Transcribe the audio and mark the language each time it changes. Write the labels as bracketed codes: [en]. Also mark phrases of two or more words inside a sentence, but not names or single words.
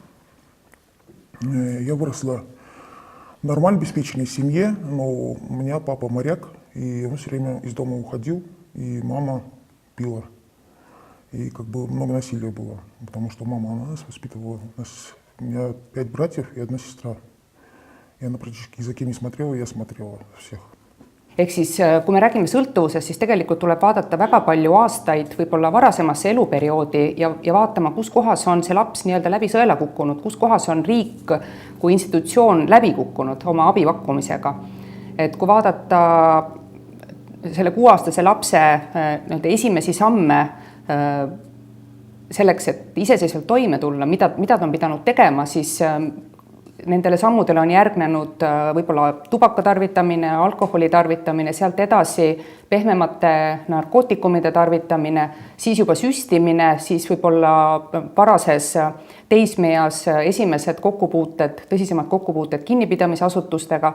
[ru] Я выросла в нормально обеспеченной семье, но у меня папа моряк, и он все время из дома уходил, и мама пила. И как бы много насилия было, потому что мама нас воспитывала. У меня 5 братьев и 1 сестра. Я на практически за кем не смотрела, я смотрела всех. [et] Ehk siis, kui me räägime sõltuvusest, siis tegelikult tuleb vaadata väga palju aastaid, võib-olla varasemasse eluperioodi ja vaatama, kus kohas on see laps nii-öelda läbi sõela kukkunud, kus kohas on riik kui institutsioon läbi kukkunud oma abi pakkumisega. Et kui vaadata selle 6-aastase lapse esimesi samme selleks, et iseseisvalt toime tulla, mida ta on pidanud tegema, siis nendele sammudele on järgnenud võib-olla tubaka tarvitamine, alkoholi tarvitamine, sealt edasi pehmemate narkootikumide tarvitamine, siis juba süstimine, siis võib-olla varases teismeeas esimesed kokkupuuted, tõsisemad kokkupuuted kinnipidamisasutustega.